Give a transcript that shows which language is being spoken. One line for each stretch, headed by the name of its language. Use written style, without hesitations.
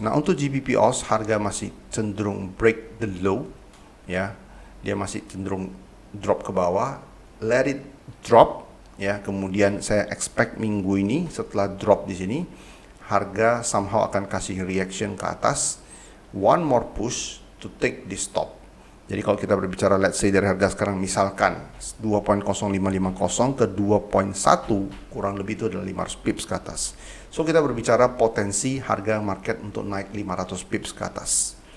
Indonesian: Nah, untuk GBP AUD harga masih cenderung
English: break the low,
Indonesian: ya. Dia masih cenderung drop ke bawah.
English: Let it drop,
Indonesian: ya. Kemudian saya expect minggu ini setelah drop di sini, harga somehow akan kasih reaction ke atas.
English: One more push to take this stop.
Indonesian: Jadi kalau kita berbicara
English: let's say
Indonesian: dari harga sekarang misalkan 2.0550 ke 2.1 kurang lebih itu adalah 500 pips ke atas. So kita berbicara potensi harga market untuk naik 500 pips ke atas.